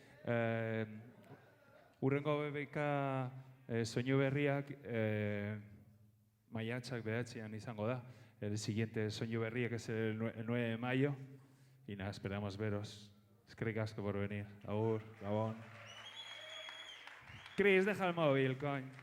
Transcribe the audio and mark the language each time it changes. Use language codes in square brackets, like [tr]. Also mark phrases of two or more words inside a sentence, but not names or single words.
[eu] Urrengo BBK soinu berriak maiatzak 9 izango da. [es] El siguiente [eu] soinu berriak [es] es el 9 de mayo. Y nada, esperamos veros. [eu] Eskerrik asko [es] por venir. [eu] Agur, Gabón. [es] Chris, deja el móvil, coño.